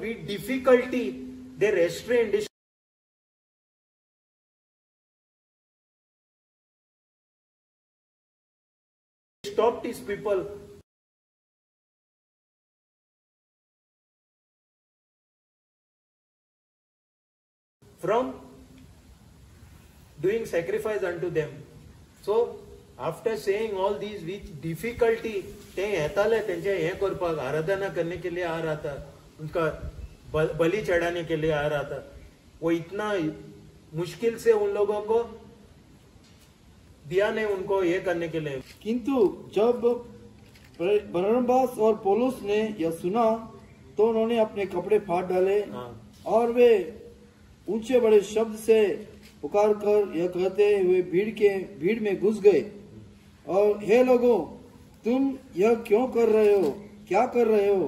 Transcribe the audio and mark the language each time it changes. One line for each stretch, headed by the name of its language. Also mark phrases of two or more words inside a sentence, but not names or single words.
English: With difficulty they restrained. They stopped his people from doing sacrifice unto them. So after saying all these with difficulty,
Konkani: ते हेताले त्यांचे हे करपाक
Hindi: आराधना करने के लिए आ रहा था, उनका बलि चढ़ाने के लिए आ रहा था. वो इतना मुश्किल से उन लोगों को दिया नहीं उनको ये करने के लिए. किंतु जब बरनबास और पौलुस ने यह सुना तो उन्होंने अपने कपड़े फाड़ डाले और वे ऊंचे बड़े शब्द से पुकार कर यह कहते हुए भीड़ में घुस गए और हे लोगों, तुम यह क्यों कर रहे हो, क्या कर रहे हो?